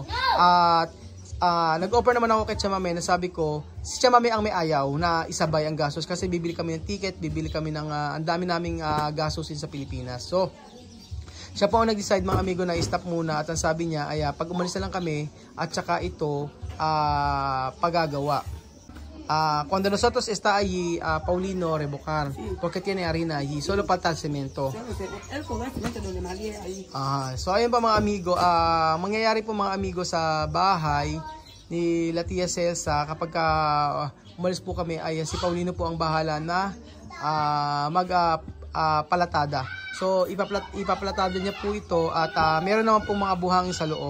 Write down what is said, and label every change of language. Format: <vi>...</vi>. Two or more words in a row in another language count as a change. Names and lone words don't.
<tl>At nag-offer naman ako kay Chamame na sabi ko, si Chamame ang may ayaw na isabay ang gastos kasi bibili kami ng ticket, bibili kami ng ang dami naming gastos sa Pilipinas. So, siya po ang nag-decide mga amigo na i-stop muna at ang sabi niya ay pag umalis na lang kami at saka ito pagagawa.</tl> <es>Cuando nosotros está allí, Paulino rebocar, porque tiene harina allí, solo falta el cemento.</es> <tl>So ayun pa mga amigo, mangyayari po mga amigo sa bahay ni Tia Celsa kapag umalis po kami ay si Paulino po ang bahala na palatada. So ipapalatada niya po ito at meron naman po mga buhangin sa loob.</tl>